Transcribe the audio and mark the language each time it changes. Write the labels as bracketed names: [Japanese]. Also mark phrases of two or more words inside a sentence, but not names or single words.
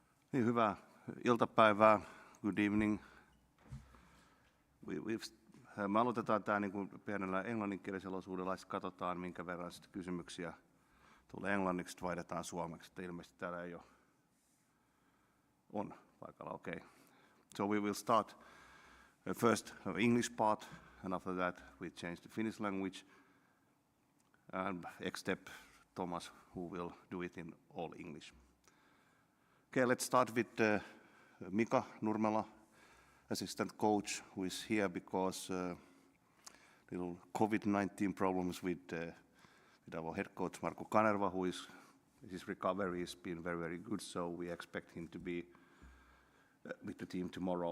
[Finnish] Niin, hyvää iltapäivää. [English] Good evening. [Finnish] Me aloitetaan tämä niin pienellä englanninkielisellä osuudella, ja katsotaan minkä verran kysymyksiä tulee englanniksi, vaihdetaan suomeksi. Että ilmeisesti täällä ei ole on paikalla. [English] Okay. So we will start first English part, and after that we change to Finnish language, and except Tomas, who will do it in all English. Okay, let's start with Mika Nurmela, assistant coach, who is here because little COVID-19 problems with our head coach Marko Kanerva, who his recovery has been very, very good, so we expect him to be with the team tomorrow.